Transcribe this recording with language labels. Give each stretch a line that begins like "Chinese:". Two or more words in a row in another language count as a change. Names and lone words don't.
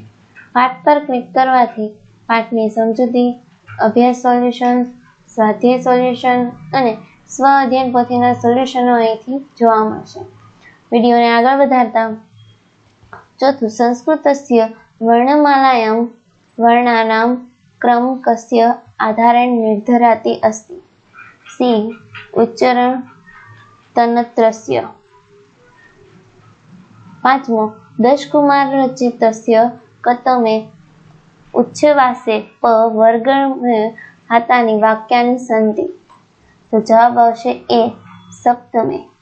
Gujarati: પાઠ પર ક્લિક કરવાથી પાઠની સમજૂતી, અભ્યાસ સોલ્યુશન, સ્વાધ્યાય સોલ્યુશન અને સ્વ અધ્યયન પોથીના સોલ્યુશનો અહીંથી જોવા મળશે। વિડીયોને આગળ વધારતા ચોથું,
Sanskrit: સંસ્કૃતસ્ય વર્ણમાલાયાં વર્ણાનાં ક્રમ કસ્ય આધારેણ નિર્ધારાતિ अस्ति? સી, ઉચ્ચારણ तन्त्रस्य। पांचमो, दशकुमार रचितस्य कतमे उच्छ्वासे प वर्ग में हातानि वाक्यानि सन्ति?
Gujarati: તો જવાબ આવશે એ, सप्तमे।